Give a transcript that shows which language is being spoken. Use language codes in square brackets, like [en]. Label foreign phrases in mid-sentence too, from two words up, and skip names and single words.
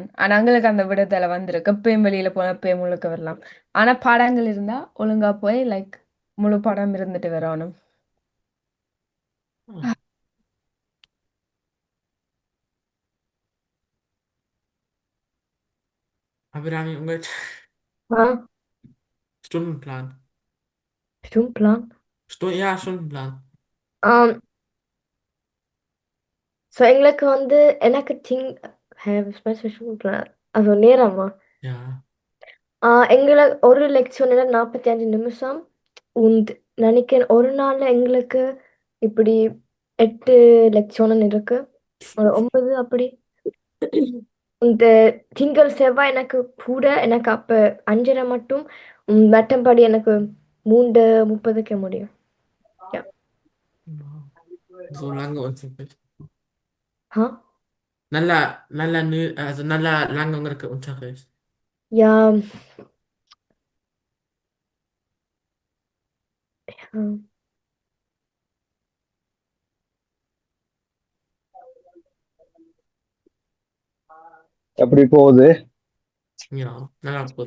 [ta] ஆனா எங்களுக்கு அந்த விடுதலை வந்திருக்கு. எப்பயும் வெளியில போன எப்பயும் முழுக்க வரலாம். ஆனா பாடங்கள் இருந்தா ஒழுங்கா போய் லைக் முழு பாடம் இருந்துட்டு வரணும். அபிராமி உங்க Stundenplan. Stundenplan? Stundenplan. So எங்களுக்கு வந்து எனக்கு Stundenplan also நேரமா எங்களை ஒரு லெக்சர் 45 நிமிஷம் und நினைக்கிறேன் ஒரு நாள்ல எங்களுக்கு இப்படி 8 லெக்சர் இருக்கு, ஒரு 9 அப்படி. இந்த திங்கள் செவ்வாய் எனக்கு கூட எனக்கு அப்ப 5:30 மட்டும், மற்றபடி எனக்கு 3:30க்கு முடியும். [de] So lange Unterricht. [ta] நல்லா [de] lange Unterricht. Ja. [ta] எப்படி போகுது? நல்லா போகுது.